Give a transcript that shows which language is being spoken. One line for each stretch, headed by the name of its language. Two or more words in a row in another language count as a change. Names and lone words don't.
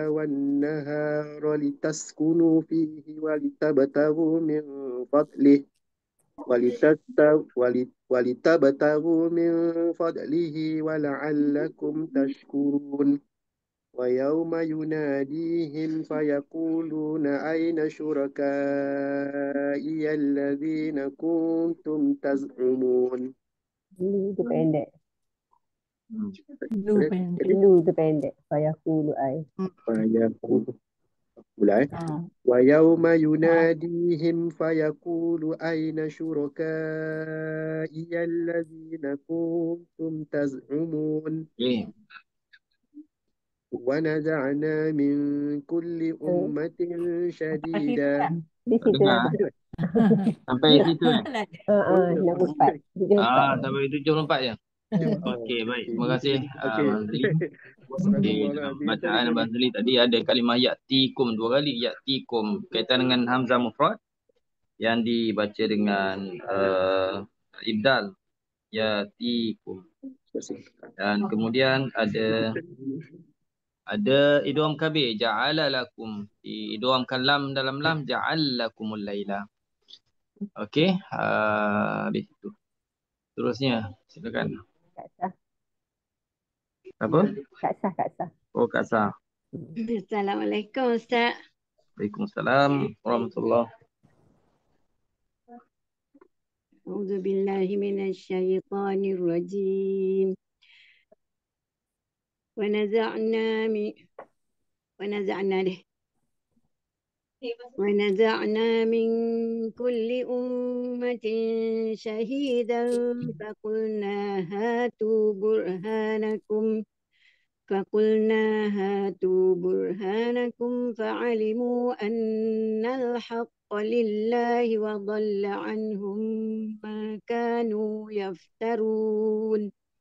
Arabic: والنهار لتسكنوا فيه ولتبتغوا من فضله ولتبتغوا من فضله ولعلكم تشكرون ويوم يناديهم فيقولون أين شركائي الذين كنتم تزعمون.
Malay: Lu tu pendek. Lu pendek. Lu tu pendek.
Arabic: فيقول أي. ويوم يناديهم فيقول أين شركائي الذين كنتم تزعمون ونزعنا من كل أمة شديدا.
Malay: Di situ lah. Sampai situ kan? Nombor 4. Sampai 74 je. Okey, baik. Terima kasih Abang Zali. Okey, dalam bacaan Abang Zali tadi ada kalimah ya'tikum 2 kali. Ya'tikum kaitan dengan hamzah mufrad yang dibaca dengan ibdal. Ya'tikum. Dan kemudian ada idgham kabir,
Arabic: جعل لكم.
Malay: Idghamkan lam dalam lam,
Arabic: جعلكم الليل.
Malay: Okey, habis itu. Terusnya, silakan. Kak Sah. Apa? Kak Sah. Oh, Kak Sah. Assalamualaikum Ustaz.
Arabic: وعليكم السلام ورحمة الله. أعوذ بالله من الشيطان الرجيم. ونزعنا من كل أمة شهيدا فقلنا هاتوا برهانكم فعلموا أن الحق لله وضل عنهم ما كانوا يفترون